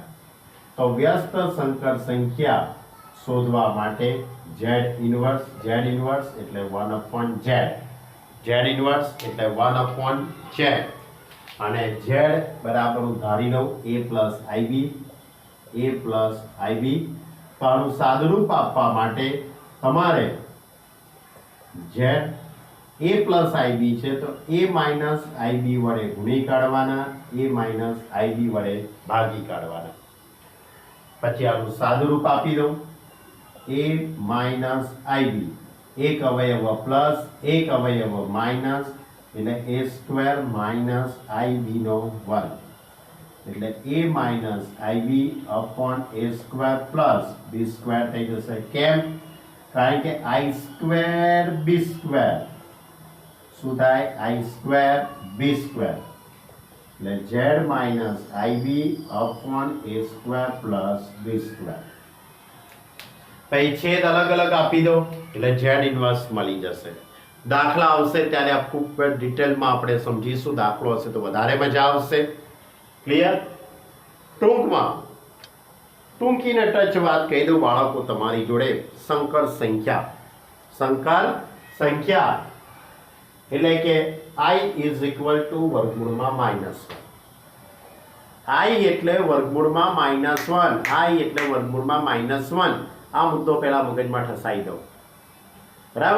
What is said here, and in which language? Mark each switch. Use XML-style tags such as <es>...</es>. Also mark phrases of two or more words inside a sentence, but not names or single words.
<gu>તો વ્યસ્ત સંકર સંખ્યા શોધવા માટે</gu> <en>z inverse</en> <gu>એટલે 1/z,</gu> <en>z inverse</en> <gu>એટલે 1/z અને z બરાબર ધારી લઉં</gu> <en>a plus ib</en> <gu>તો આનું સાદુરૂપ આપવા માટે તમારે</gu> <en>z a plus ib</en> <gu>છે તો</gu> <en>a minus ib</en> <gu>વડે ગુણી કાઢવાના,</gu> <en>a minus ib</en> <gu>વડે ભાગી કાઢવાના। પછી આનું સાદુરૂપ આપી દઉં</gu> <en>a minus ib,</en> <gu>એક અવયવ પ્લસ એક અવયવ માઇનસ એટલે a² - ib નો વર્ગ એટલે</gu> <en>a minus ib upon a² plus b²</en> <gu>થઈ જશે। કેમ? કારણ કે i² b² શું થાય i² b² એટલે</gu> <en>z minus ib upon a² plus b²।</en> <gu>પછી છેદ અલગ અલગ આપી દો એટલે z ઇન્વર્સ મળી જશે। દાખલા આવશે ત્યારે આ ખૂબ ડિટેલમાં આપણે સમજીશું, દાખલો હશે તો વધારે મજા આવશે। ક્લિયર। ટૂંકીને ટચ વાત કહી દઉં બાળકો તમારી જોડે સંકર સંખ્યા એટલે કે I = વર્ગમૂળમાં -1, I એટલે વર્ગમૂળમાં -1, I એટલે વર્ગમૂળમાં -1 આ મુદ્દો પહેલા મગજમાં ઠસાઈ દો, બરાબર।</gu>